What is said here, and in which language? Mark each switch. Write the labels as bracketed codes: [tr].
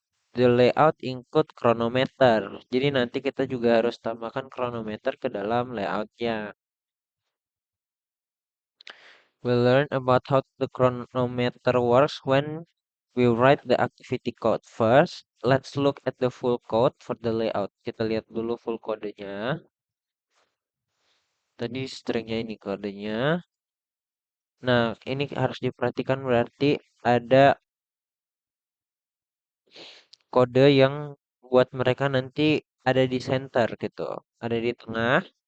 [en] The layout include chronometer. [id] Jadi nanti kita juga harus tambahkan chronometer ke dalam layoutnya. [en] We'll learn about how the chronometer works when we write the activity code. First, let's look at the full code for the layout. [id] Kita lihat dulu full kodenya. Tadi stringnya ini kodenya. Nah, ini harus diperhatikan berarti ada kode yang buat mereka nanti ada di center gitu. Ada di tengah.